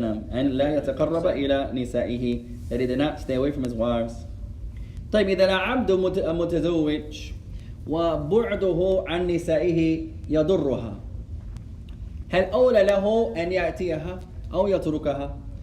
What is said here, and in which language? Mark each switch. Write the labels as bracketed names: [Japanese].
[English] And [Arabic] لا يتقرب إلى نسائه. [English] That he did not stay away from his wives. [Arabic] طيب إذا العبد متزوج وبعده عن نسائه يضرها هل أولى له أن يأتيها أو يتركها?